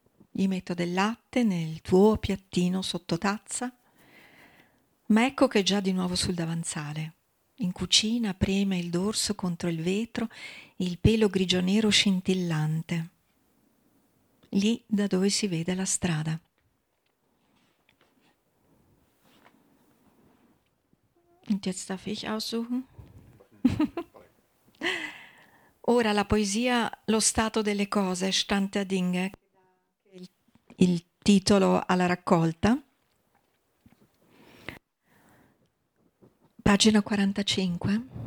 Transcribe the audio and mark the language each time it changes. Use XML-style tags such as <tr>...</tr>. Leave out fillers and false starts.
<it>Gli metto del latte nel tuo piattino sotto tazza. Ma ecco che è già di nuovo sul davanzale. In cucina preme il dorso contro il vetro, il pelo grigio-nero scintillante. Lì da dove si vede la strada.</it> <de>Und jetzt darf ich aussuchen?</de> <it>Ora la poesia Lo stato delle cose, Stand der Dinge, il titolo alla raccolta. Pagina 45.</it>